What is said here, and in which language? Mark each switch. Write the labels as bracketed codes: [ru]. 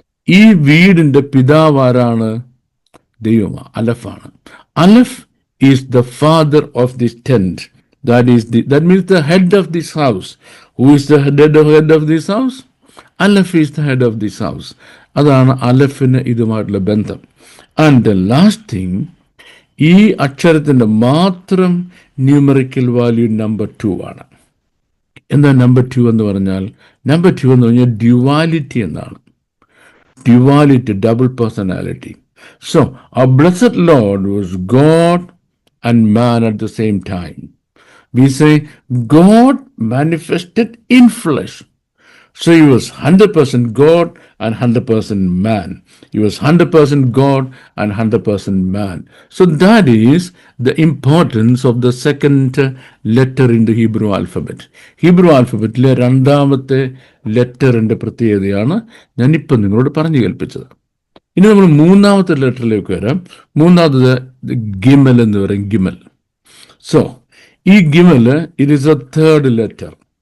[ml] ഈ വീടിന്റെ പിതാവ് ആരാണ്? ദൈവമാണ്, അലഫാണ്. [en] Aleph is the father of this tent. That means the head of this house. Who is the head of this house? Aleph is the head of this house. [ml] അതാണ് അലഫിന് ഇതുമായിട്ടുള്ള ബന്ധം. [en] and the last thing, [ml] ഈ അക്ഷരത്തിൻ്റെ മാത്രം numerical value number 2 ആണ്. എന്താ number 2 എന്ന് പറഞ്ഞാൽ? Number 2 എന്ന് പറഞ്ഞാൽ ഡ്യുവാലിറ്റി എന്നാണ്. [en] Duality, double personality. So, our blessed Lord was God and man at the same time. We say God manifested in flesh. So he was 100% God and 100% man. He was 100% God and 100% man. So that is the importance of the second letter in the Hebrew alphabet. [ml] Hebrew alphabet രണ്ടാമത്തെ ലെറ്ററിൻ്റെ പ്രത്യേകതയാണ് ഞാനിപ്പം നിങ്ങളോട് പറഞ്ഞു കേൾപ്പിച്ചത്. ഇനി നമ്മൾ മൂന്നാമത്തെ ലെറ്ററിലേക്ക് വരാം. മൂന്നാമത് ഗിമൽ എന്ന് പറയും, ഗിമൽ. [en] So ഈ gimel it is a third letter.